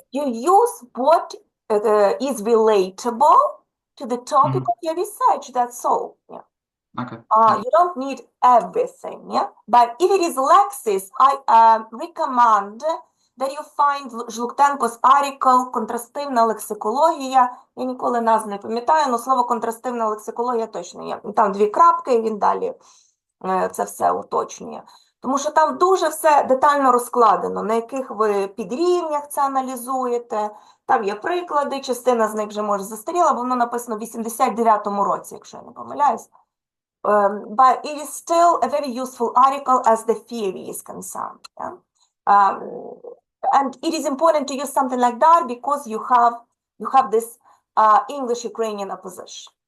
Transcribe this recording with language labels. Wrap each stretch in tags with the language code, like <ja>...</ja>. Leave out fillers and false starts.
<en>You use what is relatable to the topic of your research, that's all. Yeah. okay. You don't need everything, yeah? But if it is Lexis, I recommend that you find Жлуктенко's article</en> <uk>«Контрастивна лексикологія». Я ніколи назв не пам'ятаю, але слово «контрастивна лексикологія» точно є. Там дві крапки, і він далі це все уточнює. Тому що там дуже все детально розкладено, на яких ви підрівнях це аналізуєте. Там є приклади, частина з них вже, може, застаріла, бо воно написано в 89-му році, якщо я не помиляюсь.</uk> <en>But it is still a very useful article as the theory is concerned. Yeah? And it is important to use something like that because you have this English-Ukrainian opposition.</en>